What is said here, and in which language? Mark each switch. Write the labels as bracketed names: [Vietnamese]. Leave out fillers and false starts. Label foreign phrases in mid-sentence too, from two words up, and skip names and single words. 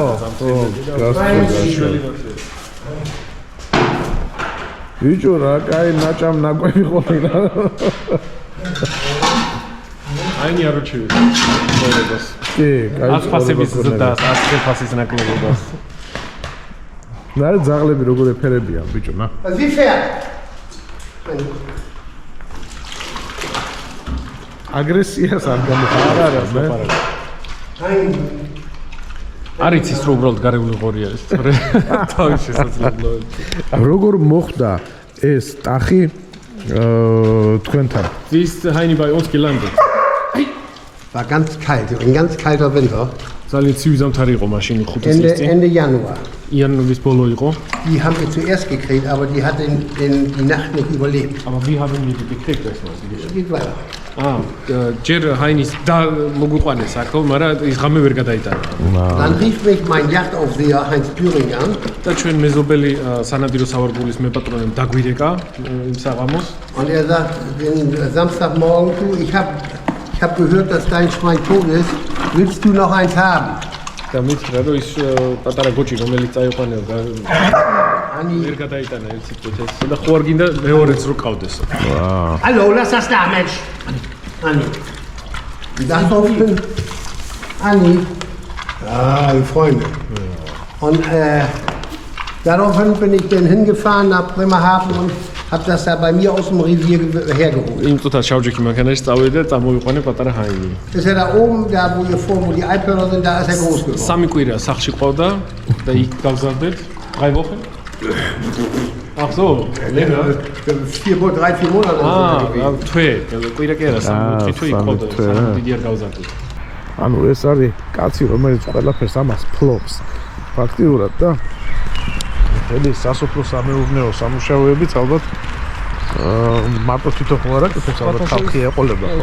[Georgian] ბიჭო რა კაი ნაჭამ ნაკვები ყოფილა. ჰაინი არ უჩივი ცხოვრებას. კი, კაი. ასფასების ზრდას, ასფასის ნაკლებობას. და ძაღლები როგორ ეფერებიან ბიჭო, ნა. [German] Wie fährt? [Georgian] აგრესიას არ გამოხარა მე. Heini. არის ის რომ უბრალოდ გარეული ღორი არის, თორე თავის შესაძლებლობები. როგორ მოხდა ეს ტახი თქვენთან? [German] Dies Heini bei uns gelandet. War ganz kalt, ein ganz kalter Winter. [Georgian] ძალიან ცივი ზამთარი იყო მაშინ 5 წლის წინ. [German] Ende Januar. [Georgian] იანვრის ბოლო იყო. [German] Die haben wir zuerst gekriegt, aber die hat die Nacht nicht überlebt. Aber wie haben wir die gekriegt erstmal? Geht weiter. [Georgian] ჯერ ჰაინის და მოგვიყვანეს აქ, მაგრამ ის ღამე ვერ გადაიტანა. [German] Dann rief mich mein Yachtaufseher Heinz Thüring an. [Georgian] და ჩვენ მეზობელი სანადირო სავარგულის მეპატრონემ დაგვირეკა იმ საღამოს. [German] Und er sagt, den Samstagmorgen, du, ich hab gehört, dass dein Schwein tot ist. Willst du noch eins haben? [Georgian] და მითხრა რომ ის პატარა გოჭი რომელიც წაიყვანებდა ვერ გადაიტანა ერთ სიტყვით ეს და ხო არ გინდა მეორეც რო ყავდესო. [German] Hallo, lass das da, Mensch. Anni. Das durften. Anni. Die Freunde. Und daraufhin bin ich dann hingefahren nach Bremerhaven und hab das da bei mir aus dem Revier hergeholt. [Georgian] იმ წუთას შავჯექი მანქანაში წავედი და წამოვიყვანე პატარა Heini. [German] Ist er da oben, da wo die Alphörner sind, da ist er groß geworden. [Georgian] სამი კვირა სახლში ყავდა და იქ გავზარდეთ. [German] 3 Wochen. Ach so, länger. 3-4 Monate. [Georgian] კვირა კი არა, 3 თვე იყო და სანამ დიდი არ გავზარდეთ. ანუ ეს არის კაცი, რომელიც ყველაფერს ამას ფლობს. ფაქტიურად და ეს სასოფლო სამეურნეო სამუშაოებიც ალბათ მარტო თვითონ ხო არა, თვითონ ალბათ ხალხი ეყოლება, ხო?